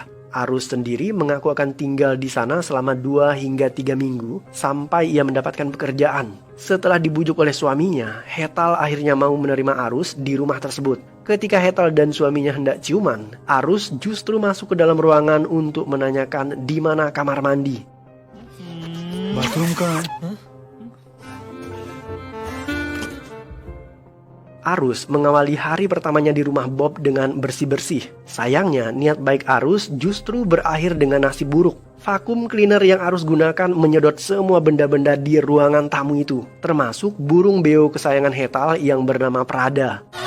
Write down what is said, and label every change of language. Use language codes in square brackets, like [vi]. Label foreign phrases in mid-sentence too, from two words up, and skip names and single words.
[id] Arus sendiri mengaku akan tinggal di sana selama 2 hingga 3 minggu sampai ia mendapatkan pekerjaan. Setelah dibujuk oleh suaminya, Hetal akhirnya mau menerima Arus di rumah tersebut. Ketika Hetal dan suaminya hendak ciuman, Arus justru masuk ke dalam ruangan untuk menanyakan di mana kamar mandi. [hi] बाथरूम कहाँ है? [id] Arus mengawali hari pertamanya di rumah Bob dengan bersih-bersih. Sayangnya, niat baik Arus justru berakhir dengan nasib buruk. Vakum cleaner yang Arus gunakan menyedot semua benda-benda di ruangan tamu itu, termasuk burung beo kesayangan Hetal yang bernama Prada.